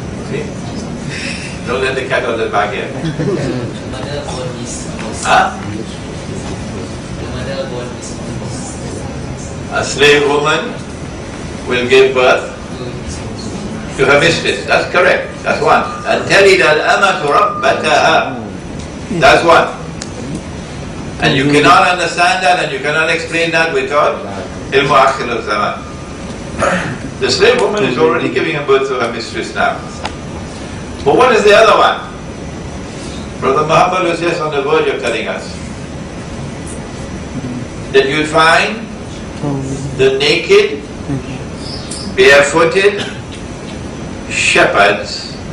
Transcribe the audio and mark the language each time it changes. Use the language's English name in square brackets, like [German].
[English] See? Don't let the cat out of the bag yet. Mother born is Huh? the mother born is almost A slave woman will give birth to her mistress. That's correct. That's one. [Arabic] And تَلِدَ الْأَمَةُ رَبَّتَهَا. [English] That's one. And you cannot understand that and you cannot explain that without ilmu akhir al-zaman. The slave woman is already giving a birth to her mistress now. But what is the other one? Brother Muhammad was just on the verge of telling us that you'll find the naked, barefooted shepherds.